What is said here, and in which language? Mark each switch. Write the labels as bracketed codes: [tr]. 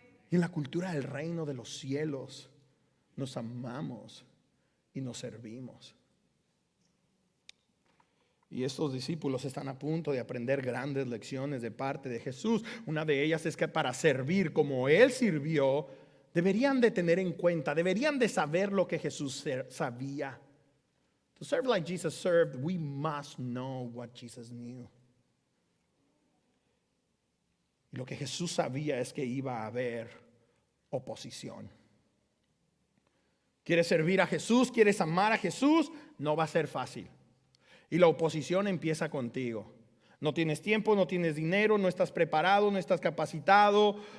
[es] Y en la cultura del reino de los cielos nos amamos y nos servimos. Y estos discípulos están a punto de aprender grandes lecciones de parte de Jesús. Una de ellas es que para servir como Él sirvió, deberían de tener en cuenta, deberían de saber lo que Jesús sabía. [en] To serve like Jesus served, we must know what Jesus knew. [es] Y lo que Jesús sabía es que iba a haber oposición. ¿Quieres servir a Jesús? ¿Quieres amar a Jesús? No va a ser fácil. Y la oposición empieza contigo. No tienes tiempo, no tienes dinero, no estás preparado, no estás capacitado.